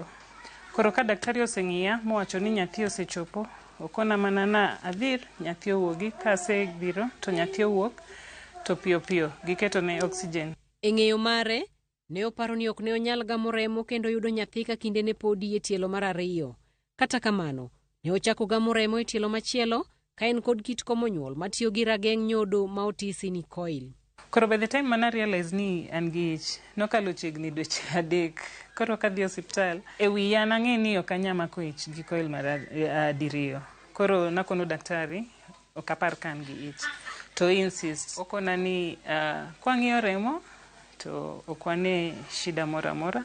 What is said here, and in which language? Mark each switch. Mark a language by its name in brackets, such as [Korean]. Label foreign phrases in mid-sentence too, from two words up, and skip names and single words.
[Luo (Kenya and Tanzania)] Koro ka daktari oseng'iya mowacho ni nyathi osechopo, okona mana na adhir nyathi owuogi, ka asebiro to nyathi owuok to piyo piyo giketo ne oxygen. E ng'eyo mare, ne oparo ni ok ne onyal gamo remo kendo yudo nyathi ka kinde ne podi e tielo mar 2. Kata kamano, ne ochako gamo remo e tielo machielo ka en kod kit komo nyuol matiyo gi rageng' nyodo ma otisi ni coil. Koro [English] by the time [Luo (Kenya and Tanzania)] mana realize ni an gi ich, nokalo chiegni dweche 3. Koro kadhi osiptal, e wiya nang'e ni ok anyamako ich gi coil mar 7. Koro nakono daktari, ok apar ka an gi ich. To insist, okona ni kwang'iyo remo, to okwane shida mora mora.